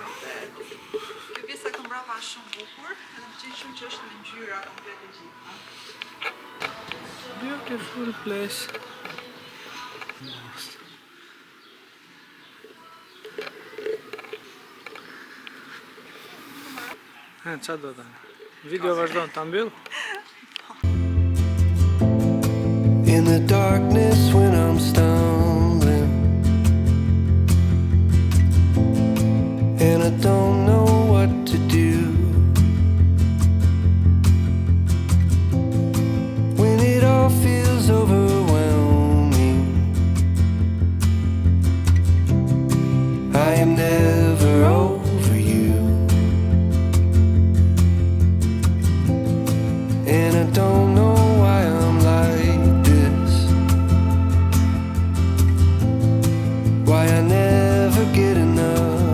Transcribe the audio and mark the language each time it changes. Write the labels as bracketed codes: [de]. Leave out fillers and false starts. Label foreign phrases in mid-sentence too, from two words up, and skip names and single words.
[sq] Kjo pjesa këtu mbrapa është shumë bukur, edhe më pëlqen shumë që është në ngjyra komplet e gjitha. [en] Beautiful place. [sq] Qa do tani? Video vazhdon ta mbyll? [en] In the darkness when I'm stumbling and I don't know what to do, when it all feels overwhelming, I am never over you, and I don't know why I'm like this, why I never get enough.